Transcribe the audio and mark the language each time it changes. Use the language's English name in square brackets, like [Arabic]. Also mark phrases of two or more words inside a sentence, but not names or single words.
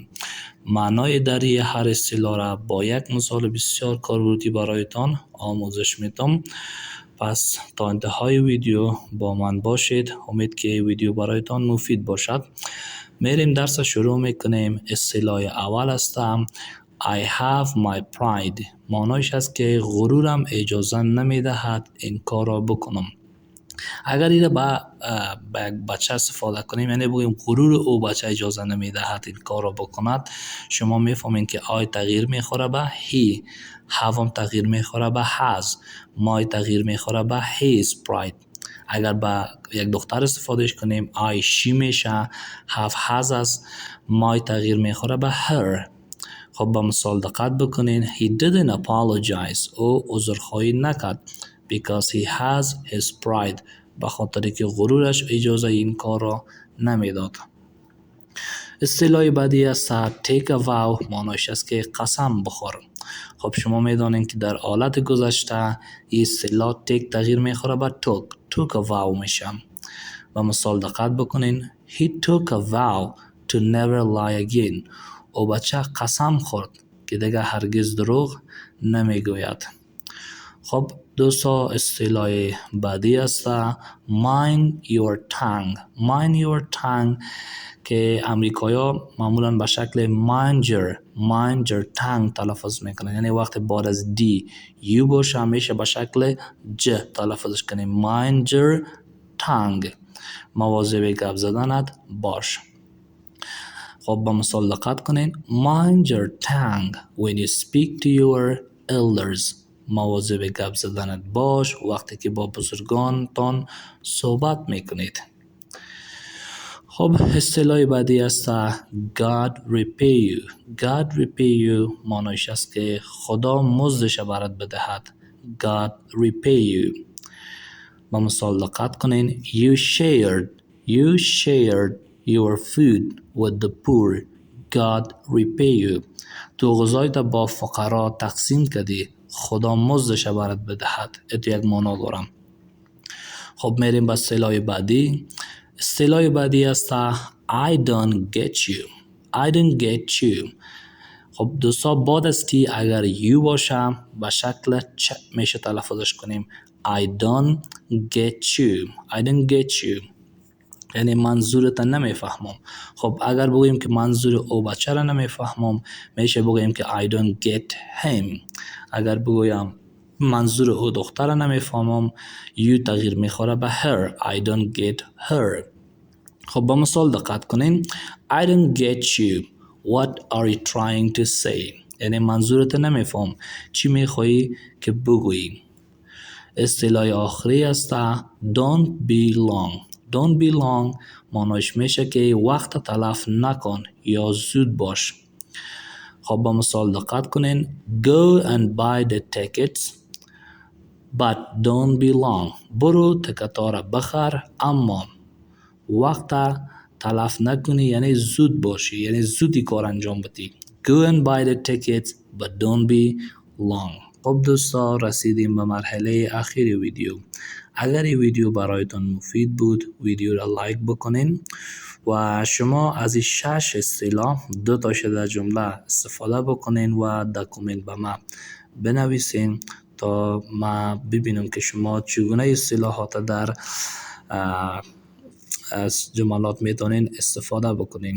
[Persian] معنای دری هر اصطلاح را با یک مثال بسیار کاربردی برایتان آموزش میدم. پس تا انتهای ویدیو با من باشید. امید که ویدیو برایتان مفید باشد. میریم درس شروع میکنیم. اصطلاح اول است [English] I have my pride. [Persian] معنایش است که غرورم اجازه نمیدهد این کار را بکنم. اگر این با یک بچه استفاده کنیم، یعنی بگوییم غرور او بچه اجازه نمیدهد این کار را بکند، شما میفهمید که I تغییر میخوره به he، have هم تغییر میخوره به has، my تغییر میخوره به [English] his pride. [Persian] اگر با یک دختر استفادهش کنیم [English] I she [Persian] میشه، [English] have has [Persian] است، my تغییر میخوره به her. خب با مثال دقت بکنین. [English] He didn't apologize. [Persian] او عذرخواهی نکرد [English] because he has his pride. [Persian] به خاطر که غرورش اجازه این کار را نمیداد. اصطلاح بعدی است [English] take a vow. [Persian] معنیش است که قسم بخور. خب شما میدانین که در حالت گذشته این اصطلاح take تغییر میخوره به [English] took a vow [Persian] میشه. و مثال دقت بکنین. [English] He took a vow to never lie again. [Persian] او بچه قسم خورد که دیگه هرگز دروغ نمیگوید. خب دوستا، اصطلاح بعدی است [English] mind your tongue. mind your tongue [Persian] که امریکایی‌ها معمولا به شکل [English] mind your tongue [Persian] تلفظ میکنن، یعنی وقتی بعد از دی یو باشه همیشه به شکل ج تلفظش کنیم. [English] mind your tongue. [Persian] مواظب گپ زدنت باش. خب با مثال دقت کنین. [English] mind your tongue when you speak to your elders. [Persian] مواظب گپ زدنت باش وقتی که با بزرگانتان صحبت میکنید. خب اصطلاح بعدی است [English] God repay you. God repay you [Persian] معنیش است که خدا مزدش برات بدهد. [English] God repay you. [Persian] با مثال دقت کنین. [English] You shared your food with the poor. God repay you. [Persian] تو غذایت با فقرا تقسیم کردی، خدا مزدش برات بدهد. اتو یک معنا دارم. خب میریم به اصطلاح بعدی. [English] اصطلاح بعدی است I don't get you. [Persian] خب دوستا بعد از تی اگر یو باشه به شکل چ میشه تلفظش کنیم. [English] I don't get you [Persian] یعنی منظورت نمیفهمم. خب اگر بگوییم که منظور او بچه را نمیفهمم میشه بگوییم که [English] I don't get him. [Persian] اگر بگویم منظور او دختر را نمیفهمم یو تغییر میخوره به her. [English] I don't get her. [Persian] خب با مثال دقت کنین. [English] I don't get you. What are you trying to say. [Persian] یعنی منظورت نمیفهم، چی میخوایی که بگویی. اصطلاح آخری است [English] don't be long [Persian] معنیش میشه که وقت تلف نکن یا زود باش. خب با مثال دقت کنین. [English] go and buy the tickets but don't be long. [Persian] برو تکتا را بخر اما وقت تلف نکنی، یعنی زود باشی، یعنی زودی کار انجام بدی. [English] go and buy the tickets but don't be long. [Persian] خب دوستا، رسیدیم به مرحله اخیر ویدیو. اگر این ویدیو برایتان مفید بود ویدیو را لایک بکنین و شما از این 6 اصطلاح 2 تاش در جمله استفاده بکنین و در کامنت به ما بنویسین تا ما ببینم که شما چگونه اصطلاحات در از جملات میتونین استفاده بکنین.